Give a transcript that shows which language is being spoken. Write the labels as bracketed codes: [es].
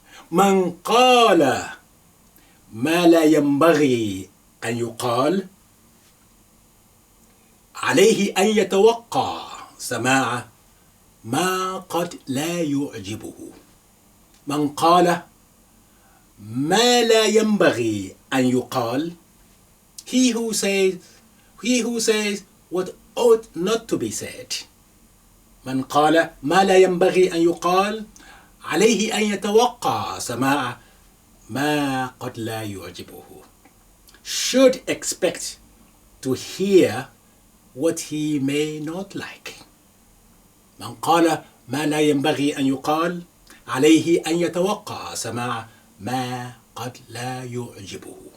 [ar] من قال ما لا ينبغي أن يقال عليه أن يتوقع سماع ما قد لا يعجبه. من قال ما لا ينبغي أن يقال, [en] he who says what ought not to be said. [ar] من قال ما لا ينبغي أن يقال عليه أن يتوقع سماع ما قد لا يعجبه. [en] Should expect to hear what he may not like. [ar] من قال ما لا ينبغي أن يقال عليه أن يتوقع سماع ما قد لا يعجبه.